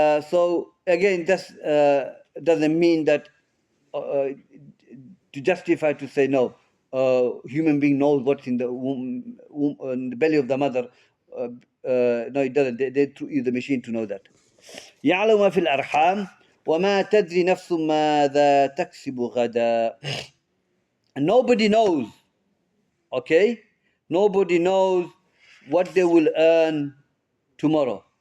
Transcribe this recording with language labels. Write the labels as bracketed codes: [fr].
[en] So again, that doesn't mean that to justify to say no. Human being knows what's in the womb, in the belly of the mother. No, it doesn't. They use the machine to know that. [ar] يعلم ما في الأرحام وما تدري نفس ماذا تكسب غدا. [en] And nobody knows. Okay, nobody knows what they will earn tomorrow.